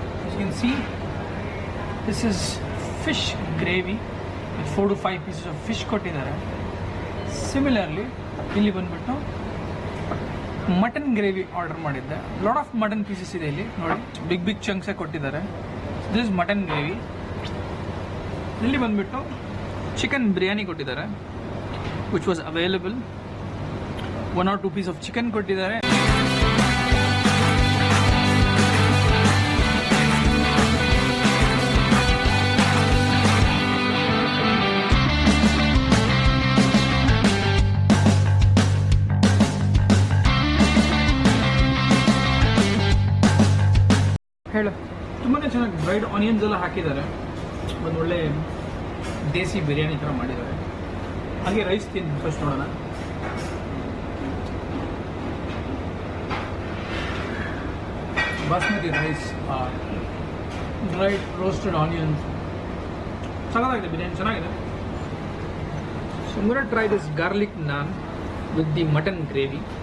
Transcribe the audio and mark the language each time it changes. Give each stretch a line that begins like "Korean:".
English: You can see this is fish gravy with 4 to 5 pieces of fish
Kannada: ಕೊಟ್ಟಿದ್ದಾರೆ. Similarly ಇಲ್ಲಿ ಬಂದ್ಬಿಟ್ಟು mutton gravy order ಮಾಡಿದ್ದೆ.
English: lot of mutton pieces
Kannada: ಇದೆ ಇಲ್ಲಿ ನೋಡಿ,
English: big ಚಂಕ್ಸೇ
Kannada: ಕೊಟ್ಟಿದ್ದಾರೆ.
English: This is mutton gravy.
Kannada: ಇಲ್ಲಿ ಬಂದ್ಬಿಟ್ಟು ಚಿಕನ್ ಬಿರಿಯಾನಿ ಕೊಟ್ಟಿದ್ದಾರೆ
English: Which was available. 1 or 2 piece of chicken
Kannada: ಕೊಟ್ಟಿದ್ದಾರೆ. ಹೇಳು, ತುಂಬಾ ಚೆನ್ನಾಗಿ ಡ್ರೈಡ್ ಆನಿಯನ್ಸ್ ಎಲ್ಲ ಹಾಕಿದ್ದಾರೆ. ಒಂದು ಒಳ್ಳೆ ದೇಸಿ ಬಿರಿಯಾನಿ ಥರ ಮಾಡಿದ್ದಾರೆ. ಹಾಗೆ ರೈಸ್ ತಿಂದು ಫಸ್ಟ್ ನೋಡೋಣ.
English: basmati rice, dried roasted onions,
Kannada: ಚೆನ್ನಾಗಿದೆ ಬಿರಿಯಾನಿ, ಚೆನ್ನಾಗಿದೆ.
English: So I'm gonna try this garlic naan with the mutton gravy.